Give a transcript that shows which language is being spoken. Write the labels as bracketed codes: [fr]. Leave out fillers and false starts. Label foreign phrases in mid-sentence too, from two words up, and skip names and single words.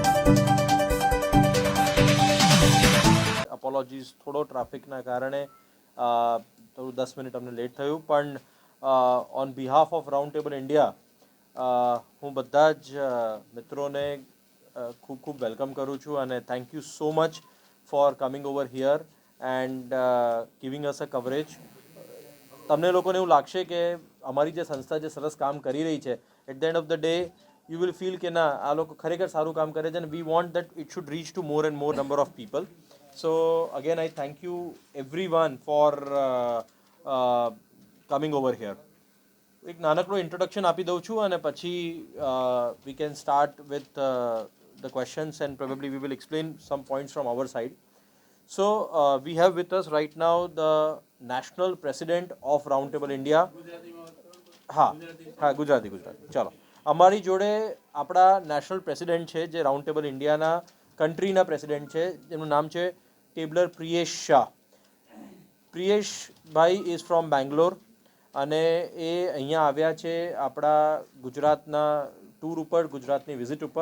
[gu] અપોલોજીસ, થોડો ટ્રાફિકના કારણે થોડું 10 મિનિટ અમને લેટ થયું, પણ [en] On behalf of Round Table India [gu] હું બધા જ મિત્રોને ખૂબ ખૂબ વેલકમ કરું છું અને [en] Thank you so much for coming over here and giving us a coverage. [gu] તમને લોકોને એવું લાગશે કે અમારી જે સંસ્થા જે સરસ કામ કરી રહી છે, [en] At the end of the day you will feel [gu] કે ના, આ લોકો ખરેખર સારું કામ કરે છે અને [en] We want that it should reach to more and more number of people. So again, I thank you everyone for coming over here. [gu] એક નાનકડો ઇન્ટ્રોડક્શન આપી દઉં છું અને પછી [en] we can start with the questions and probably we will explain some points from our side. So we have with us right now the national president of Roundtable India. [gu] હા હા, ગુજરાતી ચાલો. અમારી જોડે આપણા [en] national president [gu] છે, જે રાઉન્ડ ટેબલ ઇન્ડિયાના કન્ટ્રીના પ્રેસિડેન્ટ છે, જેમનું નામ છે ટેબલર પ્રિયેશ શાહ. પ્રિયેશભાઈ [en] is from Bangalore [gu] અને એ અહીંયા આવ્યા છે આપણા ગુજરાતના ટૂર ઉપર, ગુજરાતની વિઝિટ ઉપર.